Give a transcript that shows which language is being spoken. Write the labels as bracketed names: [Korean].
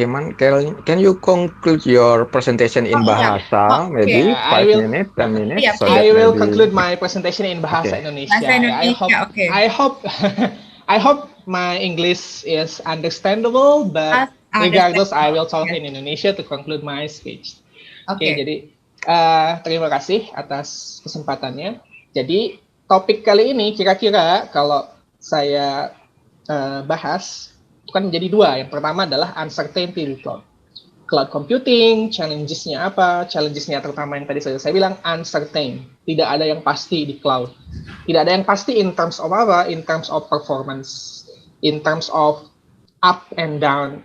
[English] Hilman, can you conclude your presentation in Bahasa, maybe 5 minutes, 10 minutes? Yeah, so I that will maybe... conclude my presentation in Bahasa Indonesia. Bahasa Indonesia, I hope my English is understandable, but regardless, I will talk in Indonesia to conclude my speech. [Indonesian] Oke, jadi terima kasih atas kesempatannya. Jadi topik kali ini kira-kira kalau saya bahas itu kan menjadi dua. Yang pertama adalah uncertainty di cloud. Cloud computing, challenges-nya apa? Challenges-nya terutama yang tadi saya bilang uncertain. Tidak ada yang pasti di cloud. Tidak ada yang pasti [English] in terms of [Indonesian] apa? [English] In terms of performance, in terms of up and down.